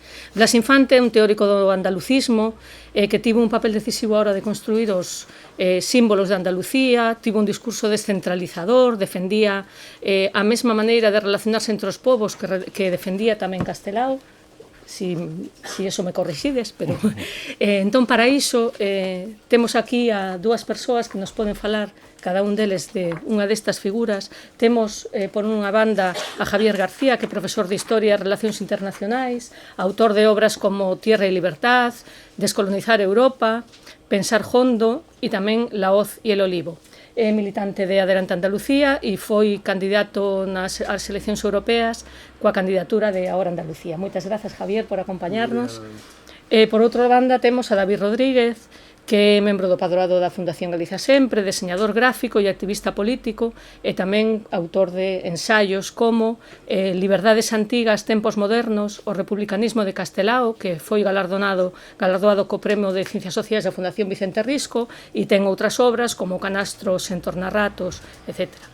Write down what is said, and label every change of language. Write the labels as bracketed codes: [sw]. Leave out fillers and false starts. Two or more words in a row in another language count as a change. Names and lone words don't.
[gl] Blas Infante é un teórico do andalucismo que tivo un papel decisivo a hora de construir os símbolos de Andalucía, tivo un discurso descentralizador, defendía a mesma maneira de relacionarse entre os povos que defendía tamén Castelao, si eso me corrixides, pero entón para iso temos aquí a dúas persoas que nos poden falar cada un deles de unha destas figuras. Temos por unha banda a Javier García, que é profesor de Historia e Relacións Internacionais, autor de obras como Tierra y Libertad, Descolonizar Europa, Pensar Hondo e tamén La hoz y el olivo. É militante de Adelante Andalucía e foi candidato nas eleccións europeas coa candidatura de Ahora Andalucía. Moitas grazas, Javier, por acompañarnos. Por outra banda, temos a David Rodríguez, que é membro do Padroado da Fundación Galiza Sempre, deseñador gráfico e activista político, e tamén autor de ensaios como Liberdades Antigas, Tempos Modernos, o Republicanismo de Castelao, que foi galardoado co Premio de Ciencias Sociais da Fundación Vicente Risco, e ten outras obras como Canastros, Entornarratos, etc.